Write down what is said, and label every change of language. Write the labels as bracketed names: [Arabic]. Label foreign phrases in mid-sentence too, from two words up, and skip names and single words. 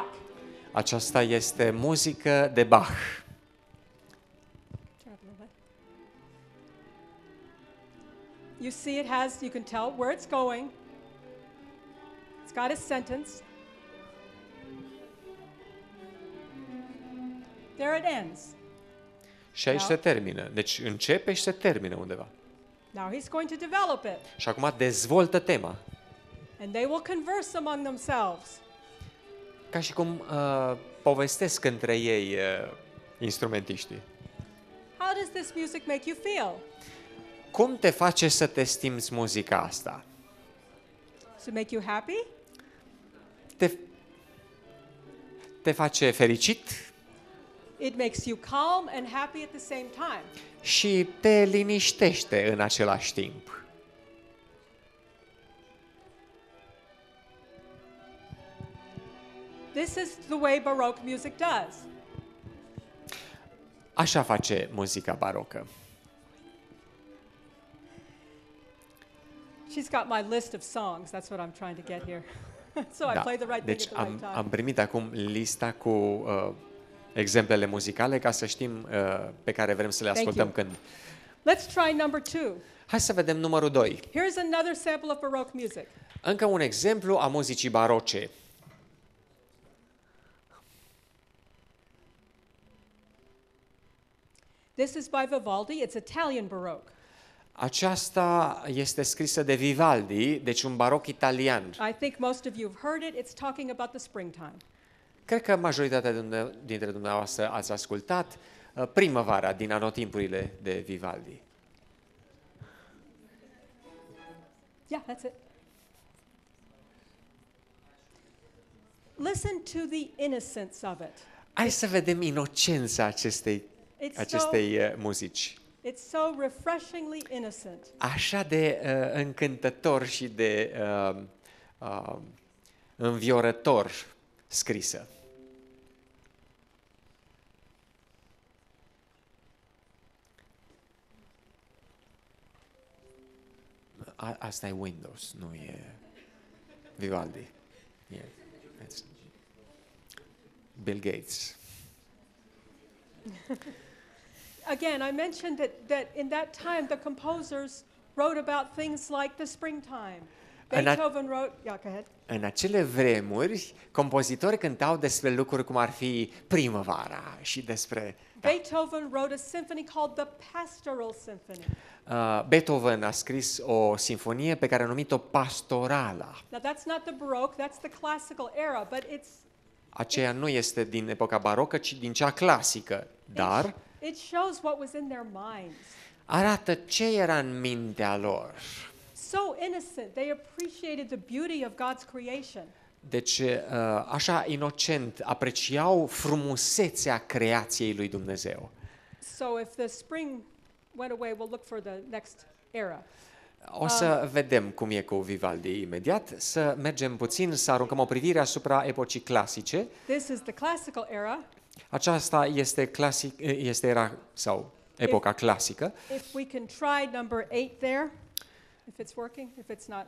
[Romanian] Aceasta este muzică de Bach. [English] Turn up a little bit. You see, you can tell where it's going. It's got a sentence. There it ends. [Romanian] Și aici se termină. Deci începe și se termină undeva. [English] Now he's going to develop it. [Romanian] Și acum dezvoltă tema. [English] And they will converse among themselves. [Romanian] Ca și cum povestesc între ei instrumentiștii. [English] How does this music make you feel? [Romanian] Cum te face să te simți muzica asta? [English] Does it make you happy? [Romanian] Te face fericit? [English] It makes you calm and happy at the same time. [Romanian] Și te liniștește în același timp. [English] This is the way Baroque music does. [Romanian] Așa face muzica barocă. [English] She's got my list of songs. That's what I'm trying to get here. So I play the right [Romanian] Deci [English] thing at the right time. [Romanian] am primit acum lista cu exemplele muzicale ca să știm pe care vrem să le ascultăm când. [English] Let's try number 2. [Romanian] Hai să vedem numărul 2. [English] Here's another sample of Baroque music. [Romanian] Încă un exemplu a muzicii baroce. [English] This is by Vivaldi. It's Italian Baroque. [Romanian] Aceasta este scrisă de Vivaldi, deci un baroc italian. [English] I think most of you have heard it. It's talking about the springtime. [Romanian] Cred că majoritatea dintre dumneavoastră ați ascultat Primăvara din anotimpurile de Vivaldi. [English] Yeah, that's it. Listen to the innocence of it. [Romanian] Hai să vedem inocența acestei muzici. [English] It's so refreshingly innocent. [Romanian] Așa de încântător și de înviorător scrisă. Asta e Windows, nu e Vivaldi. [English] It's Bill Gates. Again, I mentioned that in that time the composers wrote about things like the springtime. Beethoven wrote, yeah, go ahead. [Romanian] În acele vremuri, compozitori cântau despre lucruri cum ar fi primăvara și despre... [English] Beethoven wrote a symphony called the Pastoral Symphony. [Romanian] Beethoven a scris o sinfonie pe care a numit-o Pastorala. [English] Now that's not the Baroque, that's the classical era, but [Romanian] aceea nu este din epoca barocă, ci din cea clasică, dar [English] it shows what was in their minds. [Romanian] Arată ce era în mintea lor. [English] So innocent, they appreciated the beauty of God's creation. [Romanian] Deci, așa inocent, apreciau frumusețea creației lui Dumnezeu. [English] So if the spring went away, we'll look for the next era. [Romanian] O să vedem cum e cu Vivaldi imediat, să mergem puțin, să aruncăm o privire asupra epocii clasice. [English] This is the classical era. [Romanian] Aceasta este era sau epoca clasică. [English] If we can try number 8 there, if it's working, if it's not.